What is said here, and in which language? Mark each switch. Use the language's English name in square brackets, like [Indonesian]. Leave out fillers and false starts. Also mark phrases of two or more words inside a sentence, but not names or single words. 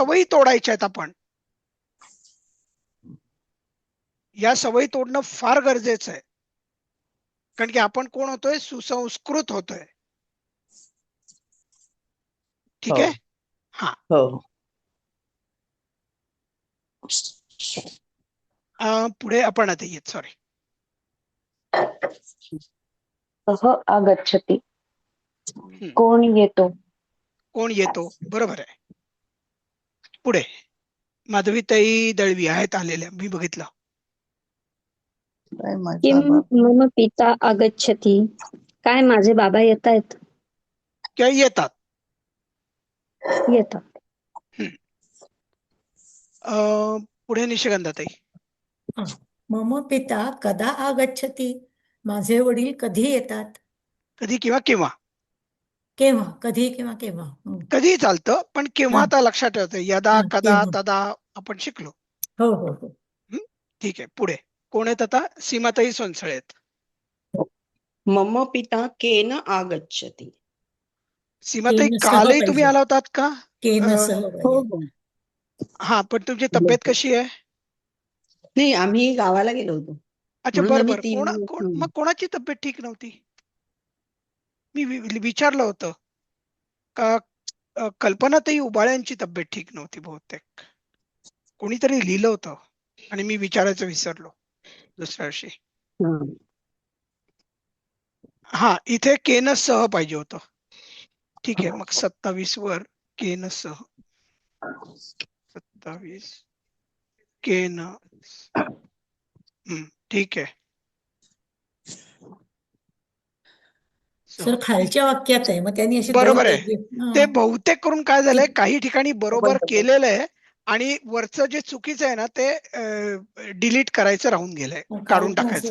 [Marathi] सवयी तोडायच्या आहेत आपण. या सवयी तोडणं फार गरजेचं आहे, कारण की आपण कोण होतोय, सुसंस्कृत होतोय. ठीक हो आहे. हा. हो. पुढे आपण आता येत, सॉरी. [Sanskrit] सह आगच्छति. [Marathi] हम्म. कोण येतो? कोण येतो, बरोबर आहे. पुढे माधवीताई दळवी आहेत आलेल्या, मी बघितलं. काय माझा किम बाप. [Sanskrit] मम पिता आगच्छति. [Marathi] काय माझे बाबा येत आहेत? किंवा येतात. येतात. पुढे निशिगंधाताई. [Sanskrit] मम पिता कदा आगच्छति. [Marathi] माझे वडील कधी येतात? कधी किंवा केव्हा. केव्हा, कधी किंवा केव्हा. कधी चालतं, पण केव्हा हा. आता लक्षात ठेवतं. यदा, हा, कदा, केव्हा. तदा आपण शिकलो. हो हो हो. ठीक आहे. पुढे कोण आहेत आता? सीमाताई सोनसळे आहेत. [Sanskrit] मम पिता केन आगच्छति. [Marathi] सीमाताई, [Sanskrit] केन सह [Marathi] कालही तुम्ही पाहिजे. आला होतात का? [Sanskrit] केन सह [Marathi] हो पाहिजे. हो. हा, पण तुमची तब्येत कशी आहे? नाही, आम्ही गावाला गेलो होतो अच्छा, म्हणून आम्ही बरोबर. 3 मग कोणाची तब्येत ठीक नव्हती? मी विचारलं होतं का, कल्पनाताई उबाळ्यांची तब्येत ठीक नव्हती बहुतेक. कोणीतरी लिहिलं होतं आणि मी विचारायचं विसरलो दुसऱ्या वर्षी. हा, इथे [Sanskrit] केन सह [Marathi] पाहिजे होतं. ठीक आहे, मग 27 वर [Sanskrit] केन सह. [Marathi] 27 केन. ठीक आहे. सर खालच्या वाक्यात आहे, मग त्यांनी अशी बरोबर दोन आहे. ते बहुतेक करून काय झालंय, काही ठिकाणी बरोबर केलेलं आहे आणि वरचं जे चुकीचं आहे ना, ते डिलीट करायचं राहून गेलंय, काढून टाकायचं.